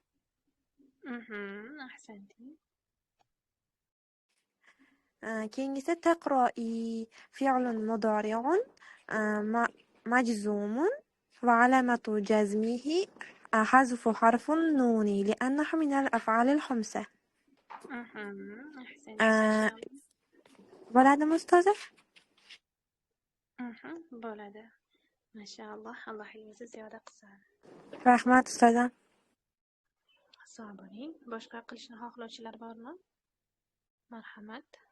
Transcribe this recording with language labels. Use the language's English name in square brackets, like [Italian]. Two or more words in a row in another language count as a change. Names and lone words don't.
[Uzbek] Ahsanti. [Arabic] Keyingisi تقرئي فعل مضارع مجزوم وعلامة جزمه حذف حرف النون لأنه من الأفعال الخمسة. أحسنت ما شاء الله. [Uzbek] Bo'ladimi ustoza? Bo'ladi. Mashalloh. Alloh ilmingizni ziyoda qilsin. Rahmat ustoza. Sog' bo'ling. Boshqa qilishni xohlovchilar bormi? Marhamat.